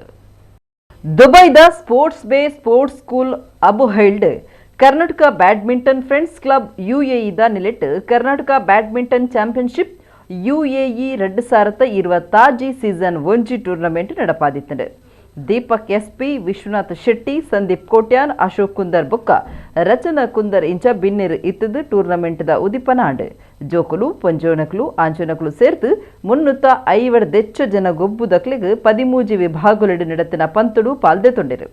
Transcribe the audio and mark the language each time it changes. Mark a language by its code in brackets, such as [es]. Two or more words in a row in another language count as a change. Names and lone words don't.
[tcy] ದುಬೈದ ಸ್ಪೋರ್ಟ್ಸ್ ಬೇ ಸ್ಪೋರ್ಟ್ಸ್ ಸ್ಕೂಲ್ ಅಬುಹೈಲ್ಡ್ ಕರ್ನಾಟಕ ಬ್ಯಾಡ್ಮಿಂಟನ್ ಫ್ರೆಂಡ್ಸ್ ಕ್ಲಬ್ UAE ನಿಲೆಟ್ ಕರ್ನಾಟಕ ಬ್ಯಾಡ್ಮಿಂಟನ್ ಚಾಂಪಿಯನ್ಶಿಪ್ UAE 2026 ಸೀಸನ್ 1 ಟೂರ್ನಮೆಂಟ್ ನಡಪಾದಿತ್ತು. ದೀಪಕ್ SP, ವಿಶ್ವನಾಥ್ ಶೆಟ್ಟಿ, ಸಂದೀಪ್ ಕೋಟ್ಯಾನ್, ಅಶೋಕ್ ಕುಂದರ್ ಬೊಕ್ಕ ರಚನಾ ಕುಂದರ್ ಇಂಚ ಬಿನ್ನಿರ್ ಇತ್ತದು ಟೂರ್ನಮೆಂಟ್ ಉದಿಪನಾಡ್. ಜೋಕುಲು ಪೊಂಜೋನಕ್ಲು ಆಂಚೋನಕ್ಲು ಸೇರ್ತು 350 ಜನ ಗೊಬ್ಬುದಕ್ಲಿಗೆ 13 ವಿಭಾಗಗಳು ನಡತಿನ ಪಂತುಡು ಪಾಲ್ದೆ ತೊಂಡಿರು.